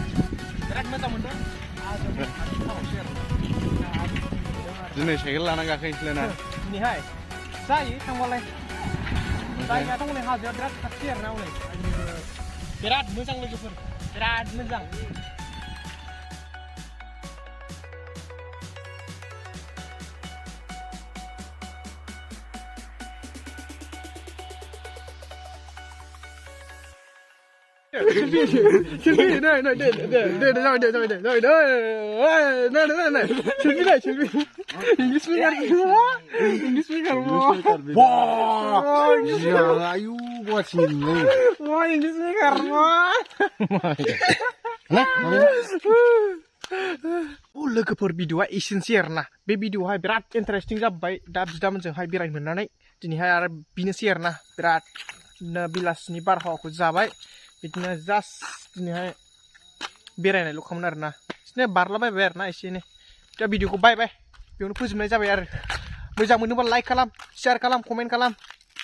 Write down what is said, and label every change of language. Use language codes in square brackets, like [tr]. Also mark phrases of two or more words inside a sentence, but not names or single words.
[brx] बिराद मोजां मोनदों दिनै साइकेल लाना गाखोनोसैलाय ना दिनैहाय जायो थांबालाय जायगायाथ' हनै हाजोआ बिराद खाथि आरोना हनै बिराद मोजां लोगोफोर बिराद मोजां [en] selfie no selfie English speaker [ms] Wah, ayu buat sini. [en] wah English speaker wah [brx] लोगोफोर भिडिअआ एसेनोसै आरोना बे भिडिअआवहाय बिराद इन्टारेस्टिं जाबाय दा बिदामोनजोंहाय बेरायनो मोननानै दिनैहाय आरो बेनोसै आरोना बिराद बेलासिनि बारहावाखौ जाबाय बिदिनो जास्ट दिनैहाय बेरायनायल' खामोन आरोना बिदिनो बारलाबायबाय आरोना एसे एनै दा भिडिअखौ बाय बेयावनो फोजोबनाय जाबाय आरो मोजां मोनोबा लाइक खालाम शेयार खालाम कमेन्ट खालाम